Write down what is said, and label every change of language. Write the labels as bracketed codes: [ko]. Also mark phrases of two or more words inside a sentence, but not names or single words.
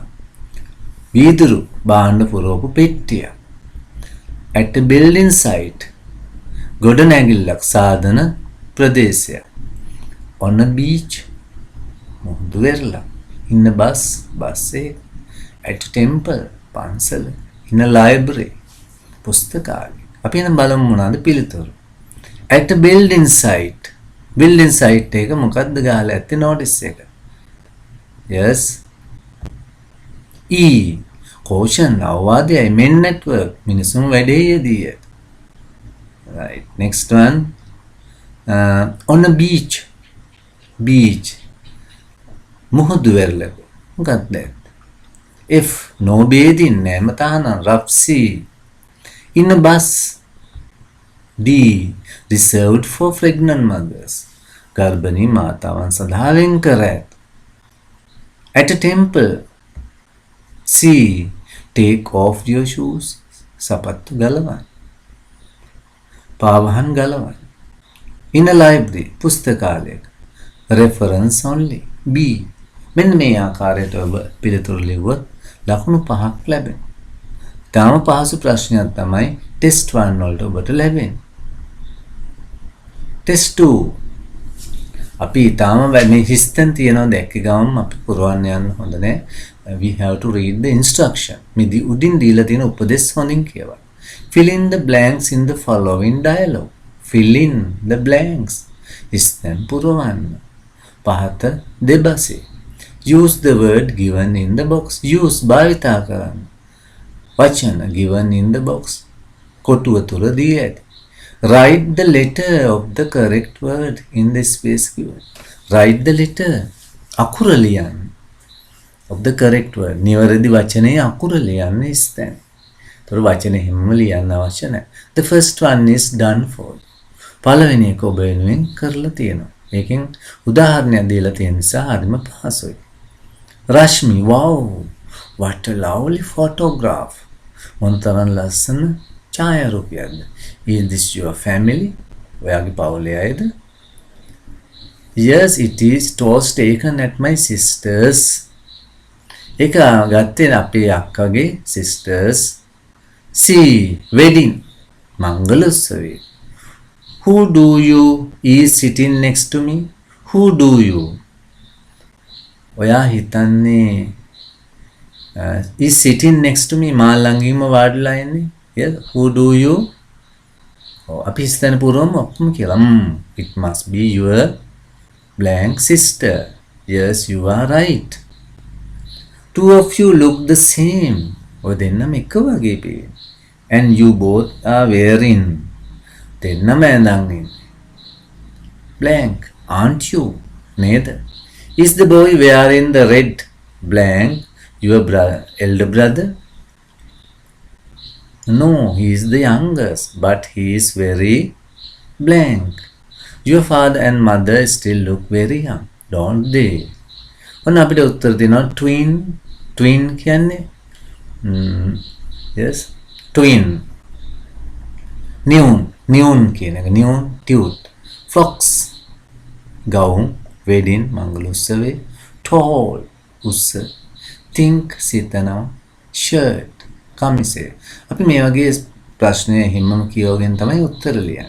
[si] වීදුරු භාණ්ඩ පුරවපු පෙට්ටිය. [en] At a building site. [si] ගොඩනැගිල්ලක් සාධන ප්‍රදේශය. [en] On a beach. [si] මුහුදු වෙරළක්. [en] In a bus. [si] බස් එක. [en] At a temple. [si] පන්සල. [en] In a library. [si] පුස්තකාලය. අපි එනම් බලමු මොනවද පිළිතුරු. [en] At a building site. Building site [si] එක මොකක්ද ගහලා ඇත්තේ notice එක. [en] Yes. E. Caution අවවාදයයි men at work. [si] මිනිසුන් වැඩේ යෙදී ඇත. [en] Right. Next one. On a beach. Beach. [si] මුහුදු වෙරළක. මොකක්ද? [en] F. No bathing. [si] නෑම තහනම්. [en] Rough sea. In a bus. D. Reserved for pregnant mothers. [si] ගර්භණී මාතාවන් සඳහා වෙන් කර ඇත. [en] At a temple. C. Take off your shoes. [si] සපත්තු ගලවන්න. පාවහන් ගලවන්න. [en] In a library. පුස්තකාලයක. Reference only. B. [si] මෙන්න මේ ආකාරයට ඔබ පිළිතුරු ලිව්වොත් ලකුණු 5ක් ලැබෙනවා. තාම පහසු ප්‍රශ්නයක් තමයි ටෙස්ට් 1 වලට ඔබට ලැබෙන්නේ. ටෙස්ට් 2 අපි තාම මේ හිස්තන් තියනවා දැක්ක ගමන් අපි පුරවන්න යන්න හොඳ නැහැ. [en] We have to read the instruction. [si] මේ උඩින් දීලා තියෙන උපදෙස් හොඳින් කියවන්න. [en] Fill in the blanks in the following dialogue. Fill in the blanks. [si] හිස්තන් පුරවන්න. පහත දෙබසේ. [en] Use the word given in the box. Use [si] භාවිතා කරන්න. වචන [en] given in the box. [si] කොටුව තුල දී ඇති. [en] Write the letter of the correct word in the space given. Write the letter. [si] අකුර ලියන්න. [en] Of the correct word. [si] නිවැරදි වචනේ අකුර ලියන්න ඉස්තැන්. ඒතර වචනේ හැමම ලියන්න අවශ්‍ය නැහැ. [en] The first one is done for. [si] පළවෙනි එක ඔබ වෙනුවෙන් කරලා තියෙනවා. මේකෙන් උදාහරණයක් දීලා තියෙන නිසා හරිම පහසුයි. [en] Rashmi, wow, what a lovely photograph. [si] මොනතරම් ලස්සන ඡායාරූපයක්ද. [en] Is this your family? [si] ඔයාගේ පවුලේ අයද? [en] Yes, it is. It was taken at my sister's. [si] ඒක ගත්තේ අපේ අක්කගේ sisters. [en] See, wedding. [si] මංගල උත්සවය. [en] Who do you is sitting next to me? Who do you? [si] ඔයා හිතන්නේ [en] is sitting next to me [si] මා ළඟින්ම වාඩිලා ඉන්නේ? [en] Yes. Who do you? [si] අපි හිතන පුරවම ඔක්කොම කියලා. [en] It must be your blank sister. Yes, you are right. Two of you look the same. [si] ඔය දෙන්නම එක වගේ පේන. [en] And you both are wearing. [si] දෙන්නම ඇඳන් ඉන්නේ. [en] Blank. Aren't you? නේද? Is the boy wearing the red? Blank. Your elder brother? No, he is the youngest, but he is very blank. Your father and mother still look very young, don't they? [si] ඔන්න අපිට උත්තර දෙනවා twin කියන්නේ [en] yes twin [si] නියුන් කියන එක නියුන් [en] tooth frocks [si] ගවුම් wedding මංගල උත්සවේ tall උස්ස think සිතනවා shirt කමිසේ අපි මේ වගේ ප්‍රශ්නය හිමම කියවගෙන තමයි උත්තර ලියන්නේ.